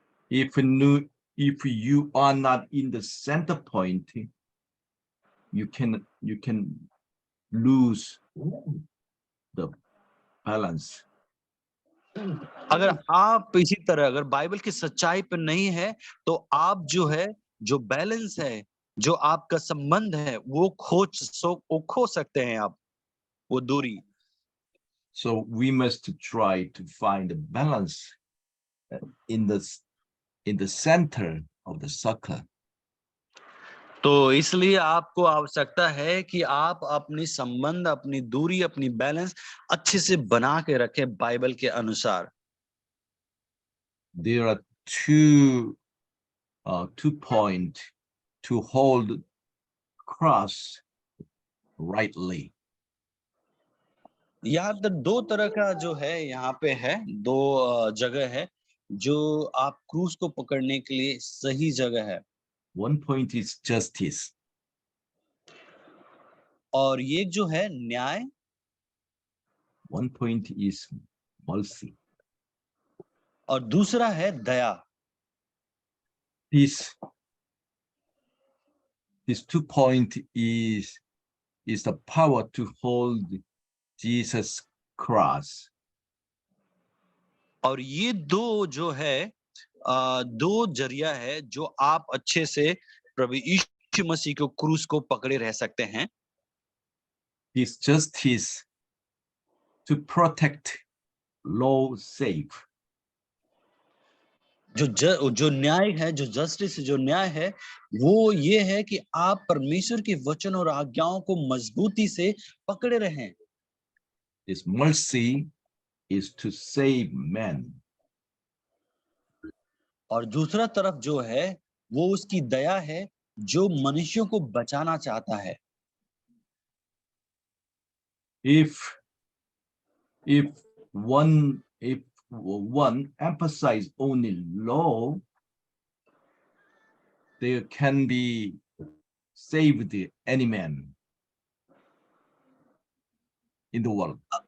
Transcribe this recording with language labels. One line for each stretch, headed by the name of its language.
English: if you are not in the center point, you can lose the balance.
Hindi: अगर आप इसी तरह अगर बाइबल की सच्चाई पर नहीं है, तो आप जो बैलेंस है, जो आपका संबंध है, वो खो सकते हैं आप, वो दूरी.
English: So we must try to find a balance in the center of the circle.
Hindi: तो इसलिए आपको आवश्यकता है कि आप अपनी संबंध, अपनी दूरी, अपनी बैलेंस अच्छे से बना के रखें बाइबल के अनुसार.
English: There are two points to hold cross rightly.
Hindi: यहाँ पर दो तरह का जो है, यहाँ पे है दो जगह है जो आप क्रूस को पकड़ने के लिए सही जगह है.
English: One point is justice.
Hindi: और ये जो है न्याय.
English: One point is mercy.
Hindi: और दूसरा है दया.
English: This 2 point is the power to hold Jesus' cross.
Hindi: और ये दो जो है, दो जरिया है जो आप अच्छे से प्रभु यीशु मसीह को क्रूस को पकड़े रह सकते हैं.
English: This justice to protect, law save.
Hindi: जो न्याय है, जो जस्टिस, जो न्याय है, वो ये है कि आप परमेश्वर के वचन और आज्ञाओं को मजबूती से पकड़े रहें.
English: This mercy is to save men.
Hindi: और दूसरा तरफ जो है, वो उसकी दया है, जो मनुष्यों को बचाना चाहता है.
English: If one emphasize only law, there can be saved any man in the world.